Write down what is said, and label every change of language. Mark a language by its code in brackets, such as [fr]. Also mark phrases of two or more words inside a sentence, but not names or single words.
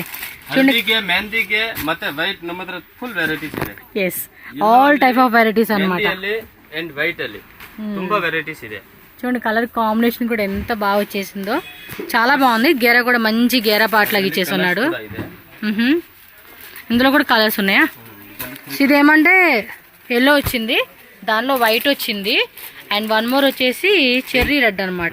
[kn] ಹಲ್ದಿಗೆ ಮೆಹಂದಿಗೆ ಮತ್ತೆ ವೈಟ್ ನಮ್ಮ ಹತ್ರ [en] full varieties [kn] ಇದೆ. [en] Yes, all type of varieties అనమాట. [kn] ಮೆಹಂದಿಯಲ್ಲಿ [en] and white [kn] ಅಲ್ಲಿ ತುಂಬಾ ವೆರೈಟೀస్ ಇದೆ. [te] చూడండి [en] colour combination [te] కూడా ఎంత బాగా వచ్చేసిందో, చాలా బాగుంది. గేర కూడా మంచి గేర పాటలాగా ఇచ్చేస్తున్నాడు. ఇందులో కూడా కలర్స్ ఉన్నాయా? ఇదేమంటే ఎల్లో వచ్చింది, దానిలో వైట్ వచ్చింది, [en] and one more [te] వచ్చేసి [en] cherry red [te] అనమాట.